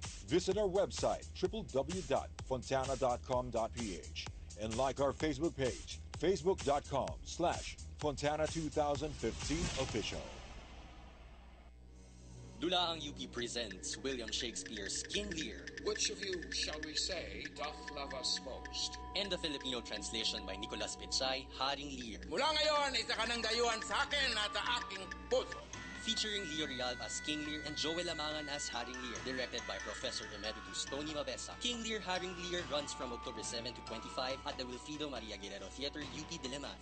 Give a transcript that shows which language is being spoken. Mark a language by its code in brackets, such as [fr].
[en] Visit our website, www.fontana.com.ph and like our Facebook page, facebook.com/Fontana 2015 official. Dula ang UP presents William Shakespeare's King Lear. Which of you, shall we say, doth love us most? And the Filipino translation by Nicolas Pechay, Haring Lear. [tl] Mula ngayon, isa ka ng dayuhan sa akin at sa aking puso. [en] Featuring Leo Real as King Lear and Joel Amangan as Haring Lear. Directed by Professor Emeritus Tony Mabesa. King Lear, Haring Lear runs from October 7 to 25 at the Wilfrido Maria Guerrero Theater, UP Diliman.